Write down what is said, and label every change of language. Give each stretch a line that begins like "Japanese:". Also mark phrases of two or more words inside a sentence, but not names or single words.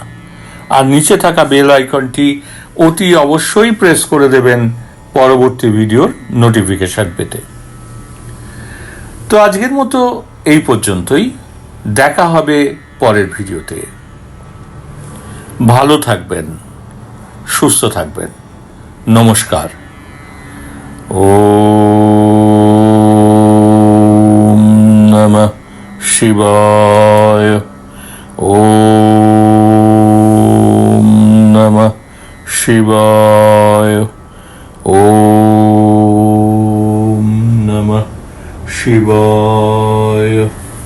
Bangla: আর নিচে থাকা বেল আইকনটি অতি অবশ্যই প্রেস করে দেবেন পরবর্তী ভিডিওর নোটিফিকেশন পেতে। তো আজকের মতো এই পর্যন্তই। দেখা হবে পরের ভিডিওতে। ভালো থাকবেন, সুস্থ থাকবেন।
Sanskrit: নমস্কার। ওম নমঃ শিবায়। ওম নমঃ শিবায়। ওম নমঃ শিবায়।